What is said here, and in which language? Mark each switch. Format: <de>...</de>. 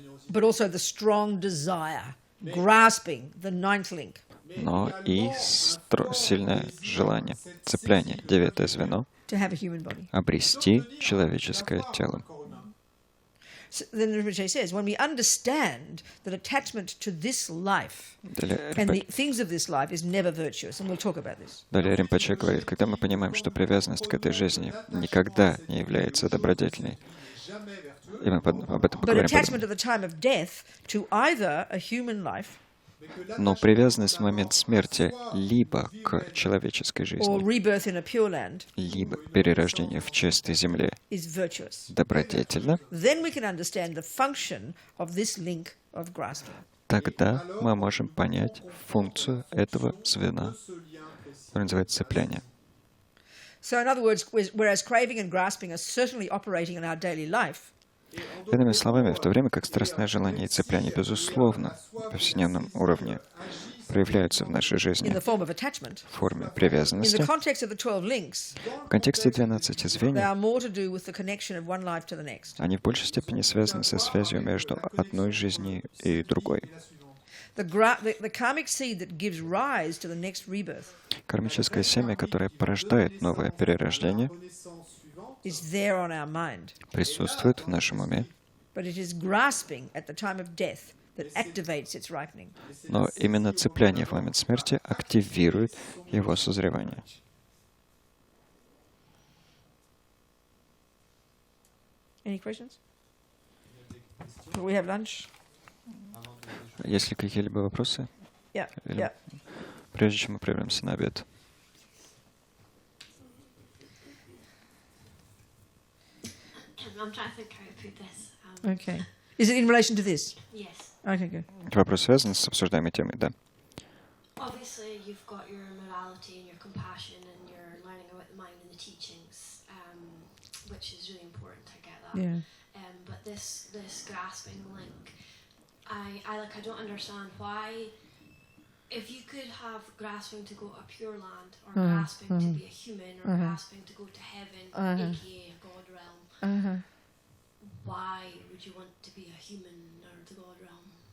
<en>but also the strong desire, grasping the ninth link.</en> <ru>но и сильное желание, цепляние, девятое звено,</ru> <en>To have a human body.</en> <ru>обрести человеческое тело.</ru> <en>So then Rinpoche says, when we understand that attachment to this life</en> <ru>Далее</ru> <en>and the things of this life is never virtuous, and we'll talk about this.</en> <ru>Ринпоче говорит, когда мы понимаем, что привязанность к этой жизни никогда не является добродетельной, и мы об этом</ru> <en>But</en> <ru>поговорим.</ru> <en>attachment at the time of death to either a human life</en> <ru>Но привязанность в момент смерти либо к человеческой</ru> <en>or</en> <ru>жизни,</ru> <en>rebirth in a pure land</en> <ru>либо перерождение в чистой земле</ru> <en>is virtuous.</en> <ru>добродетельно,</ru> <en>Then we can understand the function of this link of grasping.</en> <ru>тогда мы можем понять функцию этого звена, которое называется цепляние.</ru> <en>So in other words, whereas craving and grasping are certainly operating in our daily life,</en> <ru>Иными словами, в то время как страстное желание и цепляние, безусловно, в повседневном уровне проявляются в нашей</ru> <en>in</en> <ru>жизни</ru> <en>the form of attachment,</en> <ru>в форме</ru> <en>in the</en> <ru>привязанности,</ru> <en>context of the 12 links,</en> <ru>в контексте 12</ru> <en>they</en> <ru>звеньев,</ru> <en>are more to do with the connection of one life to the next.</en> <ru>они в большей степени связаны со связью между одной жизнью и другой.</ru> <en>The karmic seed that gives rise to the next rebirth</en> <ru>Кармическое семя, которое порождает новое перерождение,</ru> <en>is there on our mind,</en> <ru>присутствует в нашем уме,</ru> <en>but it is grasping at the time of death that activates its ripening.</en> <ru>но именно цепляние в момент смерти активирует его созревание.</ru> <en>Any questions? Do we have lunch?</en> <ru>Есть ли какие-либо вопросы?</ru> <en>Yeah,</en> <ru>Или-</ru> <en>yeah.</en> <ru>Прежде чем мы прервемся на обед.</ru> <en>I'm trying to think how to put this. Okay. Is it in relation to this? Yes. Okay, good.</en> <ru>Вопрос связан с обсуждаемой темой, да.</ru> <en>Obviously, you've got your morality and your compassion and your learning about the mind and the teachings, which is really important. I get that. Yeah. But this grasping link, I don't understand why. If you could have grasping to go to a pure land, or grasping to be a human, or grasping to go to heaven, aka a God realm, why would you want to be a human or the God realm?</en>